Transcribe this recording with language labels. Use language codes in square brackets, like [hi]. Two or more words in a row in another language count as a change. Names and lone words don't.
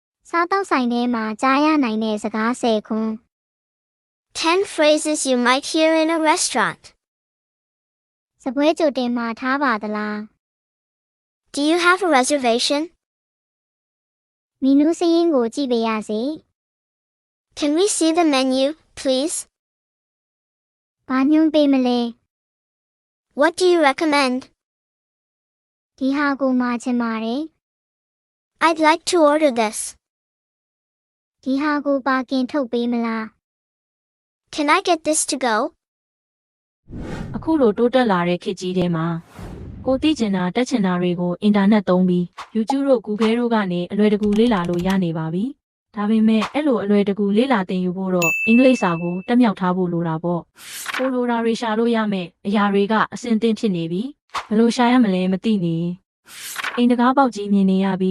[my] စားတောက်ဆိုင်ထဲမှာကြားရနိုင်တဲ့စကား10ခွန်း [en] 10 phrases you might hear in a restaurant. [my] စပွဲကြိုတင်မှာထားပါသလား [en] Do you have a reservation? [my] မီနူးစာရင်းကိုကြည့်ပေးရစေ [en] Can we see the menu, please? [my] ဘာညွှန်းပေးမလဲ [en] What do you recommend? [my] ဒီဟာကိုမှာချင်ပါတယ် [en] I'd like to order this. [my] ဒီဟာကိုပါကင်ထုတ်ပေးမလား [en] Can I get this to go? [my] အခုလိုတိုးတက်လာတဲ့ခေတ်ကြီးထဲမှာကိုသိကျင်တာတက်ချင်တာတွေကိုအင်တာနက်သုံးပြီး YouTube တို့ Google တို့ကနေအလွယ်တကူလေ့လာလို့ရနေပါပြီ။ဒါပေမဲ့အဲ့လိုအလွယ်တကူလေ့လာသင်ယူဖို့တော့အင်္ဂလိပ်စာကို တက်မြောက်ထားဖို့လိုတာပေါ့။ကိုလိုရာတွေရှာလို့ရမယ်အရာတွေကအဆင်သင့်ဖြစ်နေပြီ။ဘယ်လိုရှာရမလဲမသိနေ။အိမ်တကားပေါက်ကြီးမြင်နေရပြီး